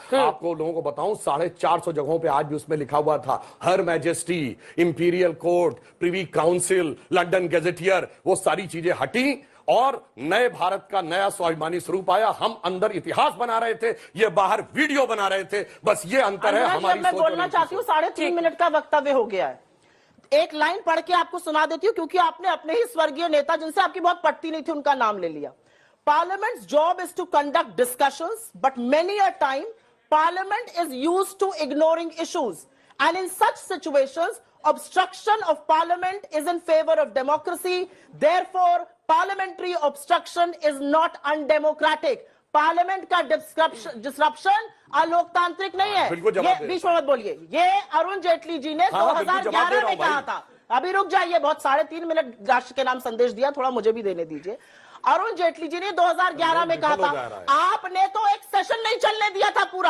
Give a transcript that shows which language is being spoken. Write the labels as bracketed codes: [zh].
[hi] आपको लोगों को बताऊं, 450 जगहों पे आज भी उसमें लिखा हुआ था हर majesty, imperial court, privy council, London gazetteer, वो सारी चीजें हटी और नए भारत का नया स्वाभिमानी स्वरूप आया। हम अंदर इतिहास बना रहे थे, ये बाहर वीडियो बना रहे थे। बस ये अंतर है हमारी सोच। मैं बोलना चाहती हूँ, 3.5 मिनट का वक्तव्य हो गया है। एक लाइन पढ़ के आपको सुना देती हूँ, क्योंकि आपने अपने ही स्वर्गीय नेता जिनसे आपकी बहुत पटती नहीं थी उनका नाम ले लिया। [en] Parliament's job is to conduct discussions, but many a time Parliament is used to ignoring issues, and in such situations, obstruction of Parliament is in favor of democracy. Therefore, parliamentary obstruction is not undemocratic. [hi] Parliament का disruption अलोकतांत्रिक नहीं है। ये बीच में मत बोलिए। ये अरुण जेटली जी ने 2011 में कहा था। अभी रुक जाइए, बहुत 3.5 मिनट राष्ट्र के नाम संदेश दिया, थोड़ा मुझे भी देने दीजिए। अरुण जेटली जी ने 2011 में कहा था, आपने तो एक सेशन नहीं चलने दिया था पूरा।